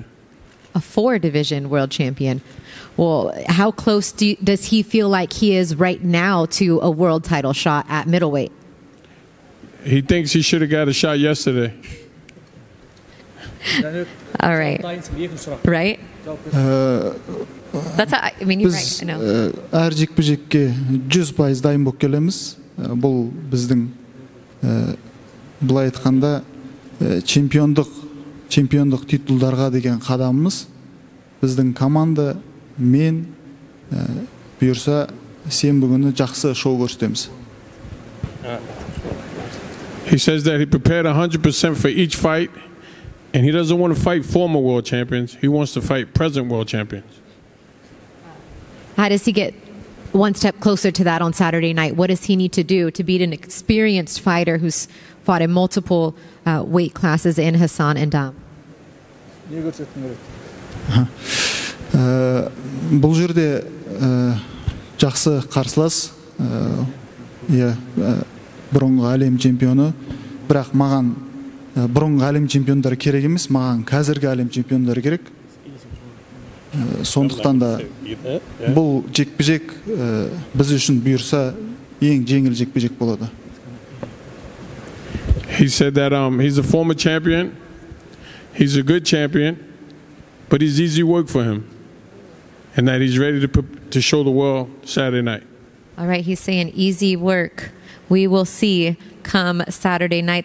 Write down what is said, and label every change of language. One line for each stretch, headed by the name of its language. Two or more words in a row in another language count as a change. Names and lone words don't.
English: A 4-division world champion. Well, how close does he feel like he is right now to a world title shot at middleweight? He thinks he should have got a shot yesterday. All right. Right? That's how, I mean, you're right, I know.
Kazakh: Әр жекпе-жекке 100% дайын болып келеміз. Бұл біздің былай айтқанда чемпиондық титулдарға деген қадамымыз. Біздің команда, мен бұйырса сенбі күні жақсы шоу көрсетеміз.
English: He says that he prepared 100% for each fight, and he doesn't want to fight former world champions. He wants to fight present world champions. How does he get one step closer to that on Saturday night? What does he need to do to beat an experienced fighter who's fought in multiple weight classes in Hassan and Dam?
Kazakh: Бұл жерде жақсы қарсылас, бұрынғы әлем чемпионы, бірақ маған бұрынғы әлем чемпиондары керек емес, маған қазіргі әлем чемпиондары керек. Сондықтан да бұл жекпе-жек біз үшін бұйырса ең жеңіл жекпе-жек болады.
English: He said that he's a former champion, he's a good champion, but it's easy work for him, and that he's ready to show the world Saturday night. All right, he's saying easy work. We will see come Saturday night.